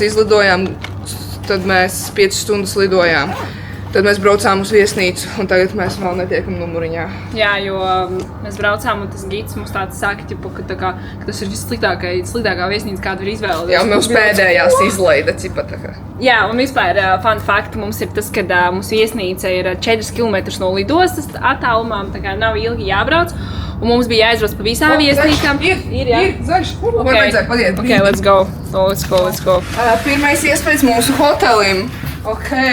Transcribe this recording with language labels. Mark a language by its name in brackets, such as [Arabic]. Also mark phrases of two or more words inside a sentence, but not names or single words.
[Latvian] izlidojām, tad mēs 5 stundas lidojām. Tad mēs braucām uz viesnīcu, un tagad mēs vēl netiekam numuriņā. Jā, jo mēs braucām, un tas gids mums tāds saka, ka tas ir vissliktākā viesnīca, kādu var izvēlēties. Jā, mums pēdējās izlaida cipa tā kā. Jā, un vispār [English] fun fact [Latvian] mums ir tas, ka mūsu viesnīca ir 4 km no lidostas attālumā, tā kā nav ilgi jābrauc. Un mums bija jāizbrauc pa visām viesnīcām. Ir, zaļš. Man vajadzēja padiet. [English] Ok, let's go. [Latvian] Pirmais iespējas mūsu hotelim. Ok.